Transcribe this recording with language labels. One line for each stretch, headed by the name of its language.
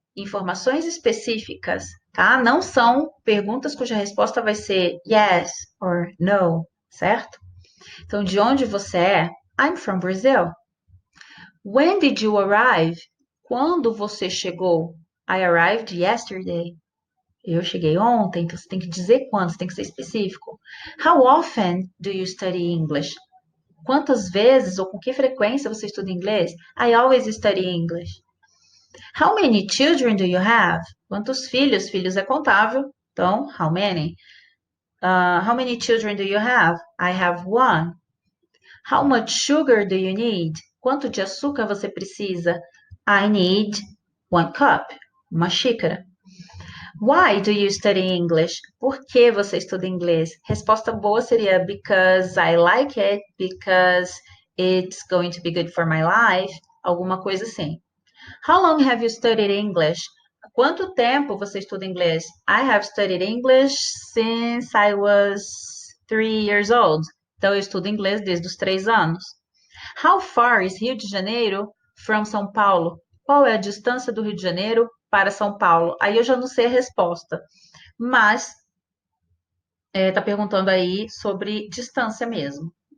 Portuguese: Informações específicas, tá? Não são perguntas cuja resposta vai ser
English: yes or no,
Portuguese: certo? Então, de onde você é?
English: I'm from Brazil. When did you arrive?
Portuguese: Quando você chegou?
English: I arrived yesterday.
Portuguese: Eu cheguei ontem, então você tem que dizer quando, você tem que ser específico.
English: How often do you study English?
Portuguese: Quantas vezes ou com que frequência você estuda inglês?
English: I always study English. How many children do you have?
Portuguese: Quantos filhos? Filhos é contável, então, how many?
English: How many children do you have? I have one. How much sugar do you need?
Portuguese: Quanto de açúcar você precisa?
English: I need 1 cup,
Portuguese: uma xícara.
English: Why do you study English?
Portuguese: Por que você estuda inglês? Resposta boa seria
English: because I like it, because it's going to be good for my life,
Portuguese: alguma coisa assim.
English: How long have you studied English?
Portuguese: Quanto tempo você estuda inglês?
English: I have studied English since I was 3 years old.
Portuguese: Então, eu estudo inglês desde os 3 anos.
English: How far is Rio de Janeiro from São Paulo?
Portuguese: Qual é a distância do Rio de Janeiro para São Paulo? Aí eu já não sei a resposta, mas está perguntando aí sobre distância mesmo.